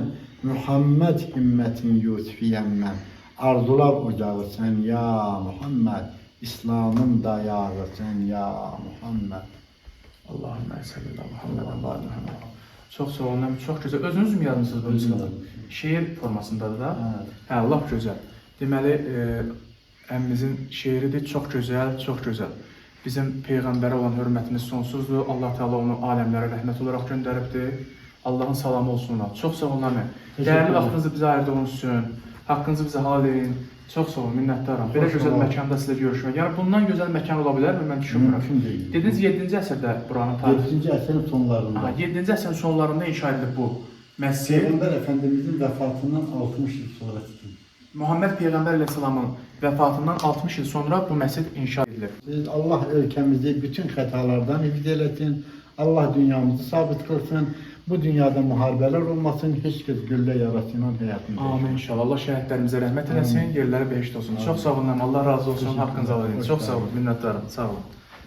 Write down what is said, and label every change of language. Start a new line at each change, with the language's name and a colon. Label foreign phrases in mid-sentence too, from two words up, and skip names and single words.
Turkish: Muhammed himmetin Yusufiyem ben. Arzular ocağı sen ya Muhammed. İslam'ın dayağı sen ya Muhammed.
Arabic: اللهم صل على محمد وعلى محمد.
Turkish: Çok sağ olun, çok güzel.
Azerbaijani: Özünüz mü yazmışsınız bu müzikada?
Turkish: Şiir formasındadır da. Evet.
Azerbaijani: Hə, lap gözəl. Deməli, əmmimizin şeiridir, çox gözəl, çox gözəl. Bizim Peyğəmbərə olan hörmətimiz sonsuzdur. Allah Teala onu aləmlərə rəhmət olaraq göndəribdir. Allahın salamı olsun ona. Çox sağ olun əmi. Dəyərli vaxtınızı bizə ayırdığınız üçün, haqqınızı bizə halal edin. Çox sağ olun, minnətdaram. Belə gözəl məkanda sizlə görüşmək. Yəni bundan gözəl məkan ola bilər mi? Mən düşünmürəm. Mümkün deyil. Dediniz 7-ci əsrdə buranın tarixi. 7-ci əsrin sonlarında. 7-ci əsrin sonlarında inşa edilib bu məscid. Peyğəmbər Efendimizin vəfatından 60 il sonra çıxdı. Muhammed Peyğəmbər əleyhissalamın vəfatından 60 il sonra bu məscid inşa edilib. Biz Allah ülkemizi bütün xətalardan hifz eləsin.
Turkish: Allah dünyamızı sabit kılsın. Bu dünyada muharebeler olmasın. Hiç kez gülle yarasıyla hayatını. Amin inşallah.
Azerbaijani: Allah şəhidlərimizə rəhmət eləsin, yerləri behişt olsun. Çox sağ olun, Allah razı olsun, haqqınızı alın. Çox sağ olun, minnətdarım. Sağ olun.